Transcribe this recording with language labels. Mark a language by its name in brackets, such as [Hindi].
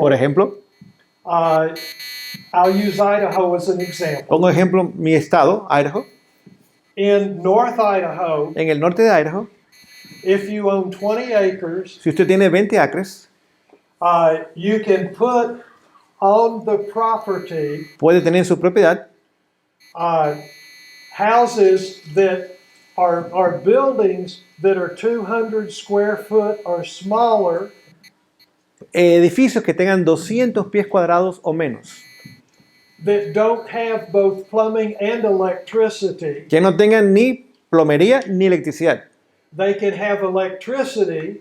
[Spanish] Por ejemplo, [English] I'll use Idaho as an example. [Spanish] pongo ejemplo mi estado, Idaho. [English] In North Idaho, [Spanish] En el norte de Idaho, [English] if you own 20 acres, [Spanish] si usted tiene 20 acres, [English] you can put on the property [Spanish] puede tener en su propiedad [English] houses that are buildings that are 200 square foot or smaller, [Spanish] edificios que tengan 200 pies cuadrados o menos, [English] that don't have both plumbing and electricity. [Spanish] que no tengan ni plomería ni electricidad. [English] They can have electricity,